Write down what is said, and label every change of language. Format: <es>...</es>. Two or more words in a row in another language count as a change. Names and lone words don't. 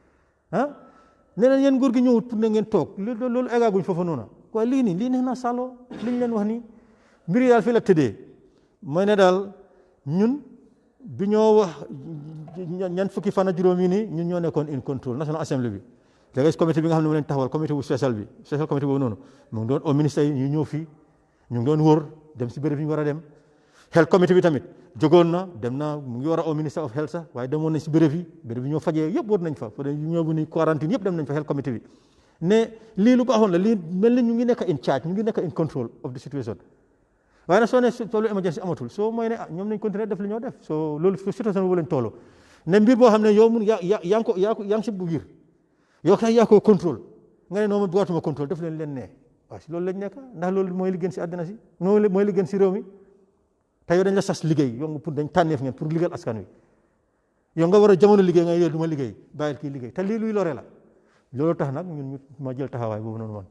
<wo>ne leen yéen nguur gi ñëwut pour ne ngeen toog loolu eggaaguñ foofa noonu waaye lii neex na salo liñ leen wax nii mbir yi daal fii la tëddee mooy ne daal ñun bi ñoo wax ñan fukki fan ak juróom yi nii ñun ñoo nekkoon</wo> <en>in control</en> <wo>National Assembly bi léegi comité bi nga xam ne mu leen taxawal comité bu spécial comité boobu noonu mu ngi doon</wo> <fr>au ministère</fr> <wo>yi ñu ñëw fii ñu ngi doon wër dem si béréb yi ñu war a dem health comité bi tamit jógoon na dem na mu ngi war a</wo> <fr>au ministère</fr> <en>of health</en> <wo>sax waaye demoon nañ si béréb yi ñoo fajee yëpp wër nañ fa ñoo bu ni quarantine yëpp dem nañ fa health comité bi ne lii lu baaxoon la lii mel ni ñu ngi nekk</wo> <en>in charge</en> <wo>ñu ngi nekk</wo> <en>in control of the situation</en> <wo>waaye nag soo ne toolu emergency amatul soo mooy ne ñoom nañ continuer def li ñoo def soo loolu situation boobu lañ toll ne mbir boo xam ne yow mun yaa ngi si bu biir yow kay yaa ko contrôle nga ne noonu bugaatuma contrôle def leen ne waaw si loolu lañ nekk ndax loolu mooy li gën si àddina si loolu mooy li gën si réew mi te yow dañ la sas liggéey yow pour dañ tànneef ngeen pour liggéeyal askan wi yow nga war a jamono liggéey nga yow du ma liggéey bàyyil kii liggéey te lii luy lore la loolu tax nag ñun ma jël taxawaay boobu noonu man.</wo>